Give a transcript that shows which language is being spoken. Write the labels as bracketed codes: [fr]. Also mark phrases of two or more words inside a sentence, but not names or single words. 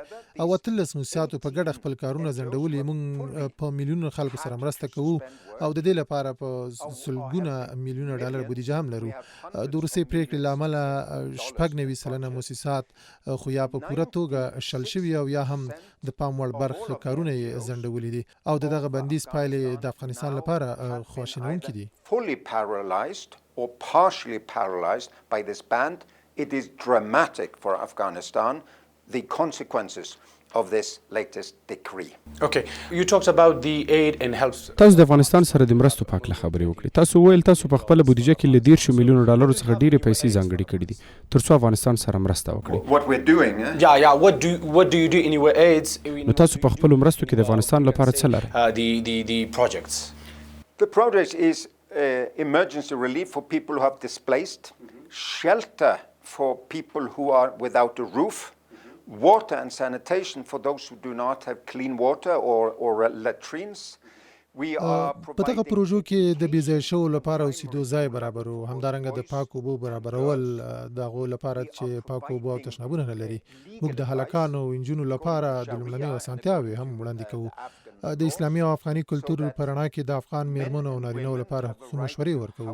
[ps] او 13 موسساتو په ګډه خپل کارونه ځنډولي. موږ په میلیونو خلکو سره مرسته کوو، او د دې لپاره په سلګونه میلیونه ډالر بودیجه هم لرو. د وروستۍ پریکړې له امله 90% موسسات خو یا په پوره توګه شل شوي او یا هم د پام وړ برخه کارونه یې ځنډولي دي، او دغه بندیز پایلې د افغانستان لپاره خواشینونکي دي. [en] fully paralyzed or partially paralyzed by this ban. It is dramatic for Afghanistan. The consequences of this latest decree. Okay, you talked about the aid and help. [ps] تاسو د افغانستان سره د مرستو په اړه خبرې وکړې. تاسو ویل تاسو په خپل بودیجه کې له 10 میلیون ډالر څخه ډېرې پیسې ځانګړې کړې دي ترڅو افغانستان سره مرسته وکړي. [en] What we're doing, Yeah, what do you do in your aids? [ps] نو تاسو په خپل مرستو کې د افغانستان لپاره څه لرئ؟ [en] The projects. The project is emergency relief for people who have displaced, shelter for people who are without a roof, water and sanitation for those who do not have clean water or latrines. We are [ps] په دغه پروژو کې د بې ځایه شوو لپاره اوسېدو ځای برابرو، همدارنګه د پاکو اوبو برابرول د هغو لپاره چې پاکو اوبو او تشنابونه نه لري. موږ د هلکانو او نجونو لپاره د لومړنیو اسانتیاوې هم وړاندې کوو. د اسلامي او افغاني کلتور په رڼا کې د افغان میرمنو او نارینه‌و لپاره حقوقي مشورې ورکوو.